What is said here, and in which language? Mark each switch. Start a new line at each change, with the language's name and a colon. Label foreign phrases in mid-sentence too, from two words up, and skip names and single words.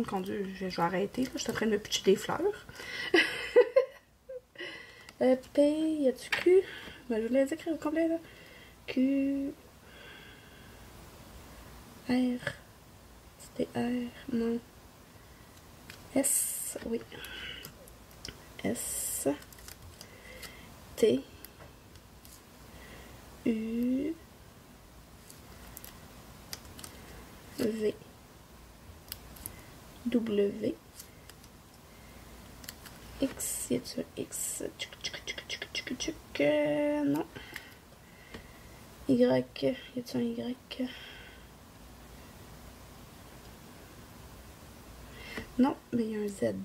French: Quand je vais arrêter, là, je suis en train de me pitcher des fleurs. P, y a-tu Q? Ben, je voulais les écrire au complet, là. Q... R... C'était R, non. S, oui. S... T... U... V... W... X, y a-tu un X? Non. Y, y a-tu un Y? Non, mais il y a un Z.